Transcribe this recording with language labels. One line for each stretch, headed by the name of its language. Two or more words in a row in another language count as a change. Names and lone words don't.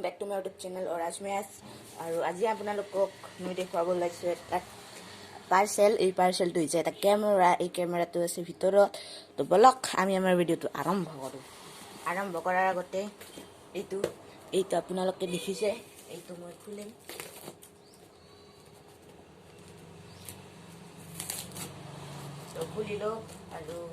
English: back to my YouTube channel
Hindi: और आज मैं और आज
Assamese: আপোনালোকক মই দেখুৱাব লাগিছো এটা পাৰ্সেল এই পাৰ্সেলটো হৈছে এটা ক্যামেৰা এই ক্যামেৰাটো আছে ভিতৰত তো বলক আমি আমাৰ ভিডিওটো আৰম্ভ কৰাৰ আগতে এইটো আপোনালোকে দেখিছে এইটো মই খুলিম তো খুলিলো আৰু